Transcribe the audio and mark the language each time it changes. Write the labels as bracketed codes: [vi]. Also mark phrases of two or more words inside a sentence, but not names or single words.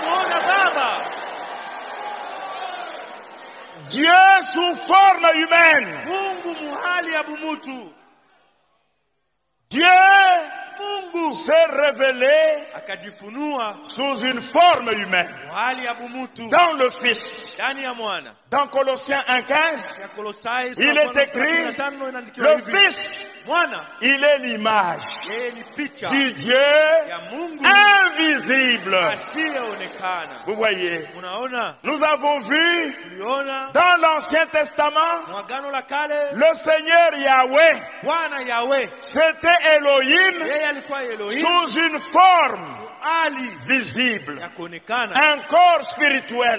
[fr] Dieu sous forme humaine. Dieu, c'est s'est révélé [sw] akajifunua [fr] sous une forme humaine [sw] hali ya bumutu [fr] dans le Fils. [sw] ndani ya mwana. [fr] Dans Colossiens 1:15, il est écrit, le Fils, il est l'image du Dieu invisible. Vous voyez, nous avons vu dans l'Ancien Testament, le Seigneur Yahweh, c'était Elohim sous une forme visible, un corps spirituel.